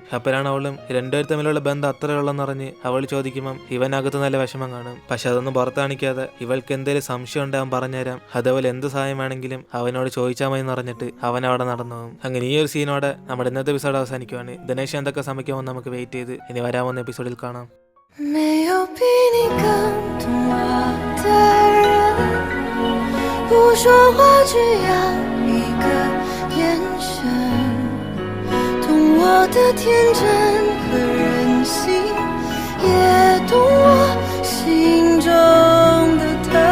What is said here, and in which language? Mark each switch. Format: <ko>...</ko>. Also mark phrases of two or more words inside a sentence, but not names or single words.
<ml>അപ്പോഴാണ് അവളും രണ്ടുപേർ തമ്മിലുള്ള ബന്ധം അത്രേ ഉള്ളെന്ന് പറഞ്ഞ് അവൾ ചോദിക്കുമ്പം ഇവനകത്ത് നല്ല വിഷമം കാണും. പക്ഷെ അതൊന്നും പുറത്ത് കാണിക്കാതെ ഇവൾക്ക് എന്തെങ്കിലും സംശയം ഉണ്ടാവും പറഞ്ഞുതരാം, അതേപോലെ എന്ത് സഹായം വേണമെങ്കിലും അവനോട് ചോദിച്ചാൽ മതി എന്ന് പറഞ്ഞിട്ട് അവൻ അവിടെ നടന്നു പോകും. അങ്ങനെ ഈ ഒരു സീനോടെ നമ്മുടെ ഇന്നത്തെ എപ്പിസോഡ് അവസാനിക്കുവാണ്. ദിനേശ് എന്തൊക്കെ സമയമാകുമ്പോൾ നമുക്ക് വെയിറ്റ് ചെയ്ത് ഇനി വരാവുന്ന എപ്പിസോഡിൽ കാണാം.</ml> <zh>没有比你更懂我的人，不说话只要一个眼神，懂我的天真和任性，也懂我心中的疼。</zh>